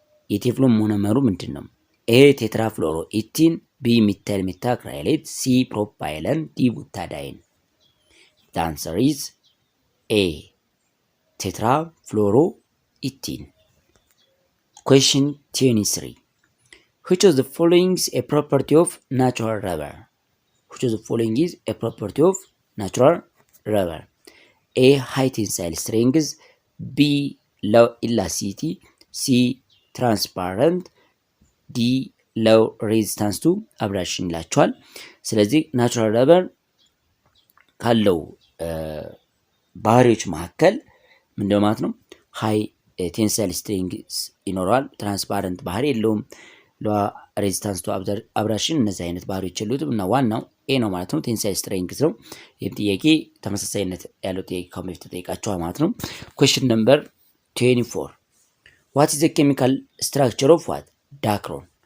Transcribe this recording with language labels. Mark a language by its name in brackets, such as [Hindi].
[Amharic] የቴፍሎን ሞኖመሩ ምንድን ነው? [English] ኤ ቴትራፍሎሮ ኢቲን፣ ቢ ሚታይል ሜታክራይሌት፣ ሲ ፕሮፓይለን፣ ዲ ቡታዳይን። ዘ አንሰር ኢዝ ኤ ቴትራፍሎሮ ኢቲን። ኩዌስችን 23 which of the following is a property of natural rubber? which of the following is a property of natural rubber? A high tensile strength, B low elasticity, C transparent, D low resistance to abrasion [Amharic] ይላቸዋል። ስለዚህ ናቹራል ረበር ካለው ባህሪዎች መካከል ምንድነው ማለት ነው? ሃይ ቴንሳይል ስትሬንግዝ ይኖረዋል። ትራንስፓረንት ባህሪ የለውም። ሎ ሬዚስታንስ ቱ አብራሽን እነዚህ አይነት ባህሪዎች የሉትም እና ዋናው ኤ ነው ማለት ነው። ቴንሳይል ስትሬንግዝ ነው። ይህም ጥያቄ ተመሳሳይነት ያለው ጥያቄ ከአሁን በፊት ተጠይቃችኋል ማለት ነው። [English] ኩዌስችን ነምበር 24 ዋት ኢዝ ዘ ኬሚካል ስትራክቸር ኦፍ ዋት ዳክሮን?